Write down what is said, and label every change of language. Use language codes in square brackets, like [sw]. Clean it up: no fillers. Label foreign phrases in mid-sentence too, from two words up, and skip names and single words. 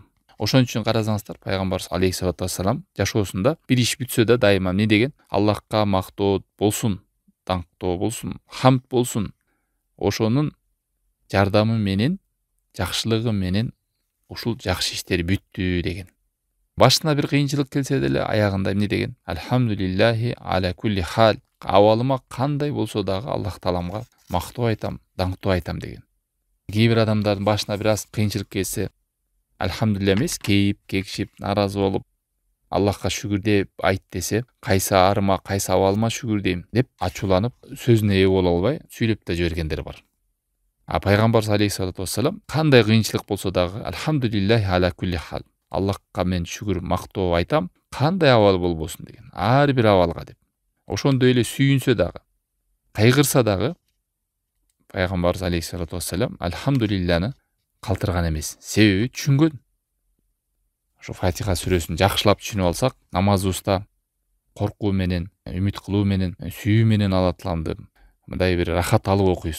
[ky] Ошон үчүн карасаңыздар, пайгамбарыбыз [ar] عليه الصلاة والسلام [ky] жашоосунда бир иш бүтсө да дайыма эмне деген? Аллахка мактоо болсун, даңктоо болсун, хамд болсун. Ошонун жардамы менен, жакшылыгы менен ушул жакшы иштер бүттү деген. Башына бир кыйынчылык келсе деле аягында эмне деген? [ar] الحمد لله على كل حال. [ky] Абалыма кандай болсо дагы Аллах тааламга мактоо айтам, даңктоо айтам деген. Кээ бир адамдардын башына бир аз кыйынчылык келсе, альхамдулилля эмес, кейип, кекшип, наразы болуп, Аллахка шүгүр деп айт десе, кайсы арыма, кайсы абалыма шүгүр дейм деп ачууланып, сөзүнө ээ боло албай сүйлөп да жибергендер бар. А пайгамбарыбыз [ar] عليه الصلاة والسلام [ky] кандай кыйынчылык болсо дагы [ar] الحمد لله على كل حال. [ky] Аллахка мен шүгүр, мактоо айтам, кандай абал болбосун деген. Ар бир абалга деп. Ошондой эле сүйүнсө дагы, кайгырса дагы пайгамбарыбыз [ar] عليه الصلاة والسلام [ky] альхамдулилланы калтырган эмес. Себеби түшүнгөн. Ошо Фатиха сүрөсүн жакшылап түшүнүп алсак, намазыбызда коркуу менен, үмүт кылуу менен, сүйүү менен Алла тааламды мындай бир рахат алып окуйбуз.